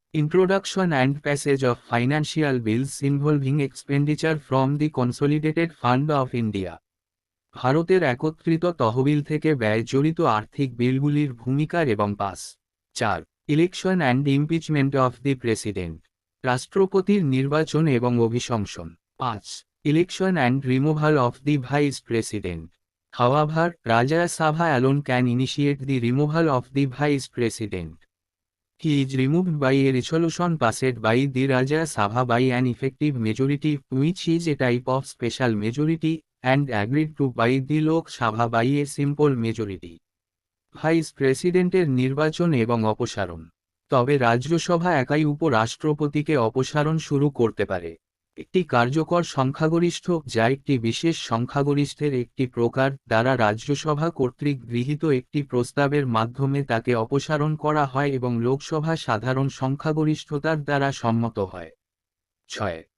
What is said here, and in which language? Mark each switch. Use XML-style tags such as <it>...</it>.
<en>introduction and passage of financial bills involving expenditure from the consolidated fund of India,</en> <bn>ভারতের একত্রিত তহবিল থেকে ব্যয় জড়িত আর্থিক বিলগুলির ভূমিকা এবং pass.</bn> <en>4. Election and impeachment of the president,</en> <bn>রাষ্ট্রপতির নির্বাচন এবং অভিশংসন।</bn> <en>5. Election and removal of the vice president. However, Rajya Sabha alone can initiate the removal of the Vice President. He is removed by a resolution passed by the Rajya Sabha by an effective majority, which is a type of special majority, and agreed to by the Lok Sabha by a simple majority.</en> <bn>Vice প্রেসিডেন্টের নির্বাচন এবং অপসারণ। তবে রাজ্যসভা একাই উপরাষ্ট্রপতিকে অপসারণ শুরু করতে পারে। একটি কার্যকর সংখ্যাগরিষ্ঠ, যা একটি বিশেষ সংখ্যাগরিষ্ঠের একটি প্রকার, দ্বারা রাজ্যসভা কর্তৃক গৃহীত একটি প্রস্তাবের মাধ্যমে তাকে অপসারণ করা হয় এবং লোকসভা সাধারণ সংখ্যাগরিষ্ঠতার দ্বারা সম্মত হয়। 6.</bn>